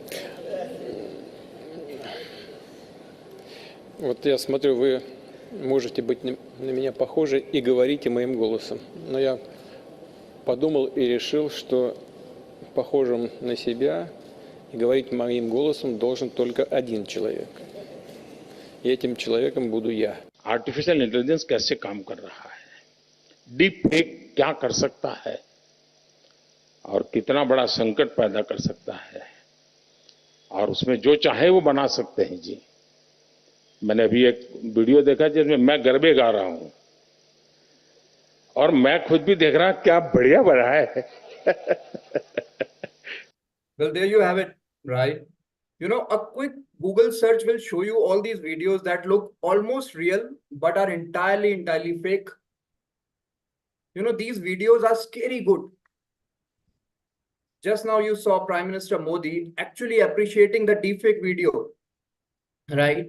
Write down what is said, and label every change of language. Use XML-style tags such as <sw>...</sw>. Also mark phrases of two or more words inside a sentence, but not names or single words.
<ru>Вот я смотрю, вы можете быть на меня похожи и говорите моим голосом. Но я подумал и решил, что похожим на себя и говорить моим голосом должен только один человек. И этим человеком буду я.</ru> <en>artificial intelligence</en> <hi>कैसे काम कर रहा है,</hi> <en>deep fake</en> <hi>क्या कर सकता है और कितना बड़ा संकट पैदा कर सकता है, और उसमें जो चाहे वो बना सकते हैं जी। मैंने अभी एक वीडियो देखा जिसमें मैं गरबे गा रहा हूं और मैं खुद भी देख रहा क्या बढ़िया बना है।</hi> <en>Well, there you have it, right? A quick Google search will show you all these videos that look almost real, but are entirely fake. These videos are scary good. Just now you saw Prime Minister Modi actually appreciating the deepfake video, right?</en>